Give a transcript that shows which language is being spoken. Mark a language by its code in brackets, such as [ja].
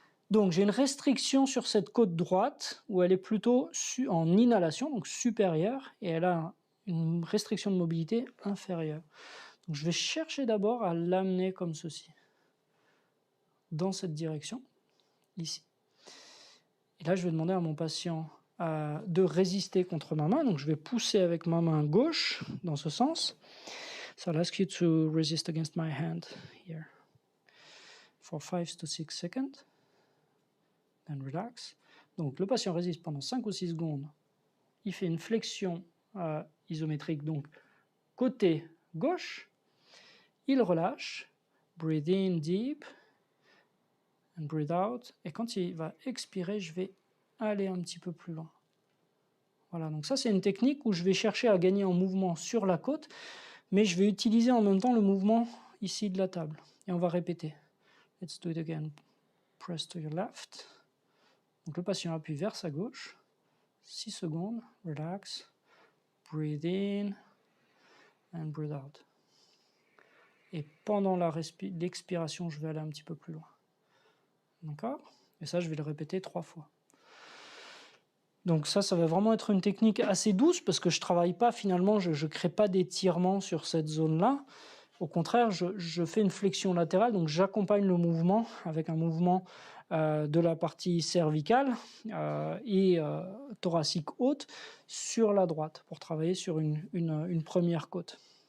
[fr] Donc j'ai une restriction sur cette côte droite où elle est plutôt en inhalation, donc supérieure, et elle a une restriction de mobilité inférieure. Donc je vais chercher d'abord à l'amener comme ceci, dans cette direction, ici. Et là, je vais demander à mon patient de résister contre ma main. Donc je vais pousser avec ma main gauche dans ce sens. [en] So I'll ask you to resist against my hand here for 5 to 6 seconds. Then relax. [fr] Donc le patient résiste pendant 5 ou 6 secondes. Il fait une flexion isométrique, donc côté gauche. Il relâche, [en] breathe in deep, and breathe out. [fr] Et quand il va expirer, je vais aller un petit peu plus loin. Voilà, donc ça c'est une technique où je vais chercher à gagner en mouvement sur la côte, mais je vais utiliser en même temps le mouvement ici de la table. Et on va répéter. [en] Let's do it again. Press to your left. [fr] Donc le patient appuie vers sa gauche. 6 secondes. [en] Relax. Breathe in and breathe out. [fr] Et pendant l'expiration, je vais aller un petit peu plus loin. D'accord? Et ça, je vais le répéter 3 fois. Donc ça va vraiment être une technique assez douce parce que je ne travaille pas finalement, je ne crée pas d'étirement sur cette zone-là. Au contraire, je fais une flexion latérale, donc j'accompagne le mouvement avec un mouvement de la partie cervicale et thoracique haute sur la droite pour travailler sur une première côte.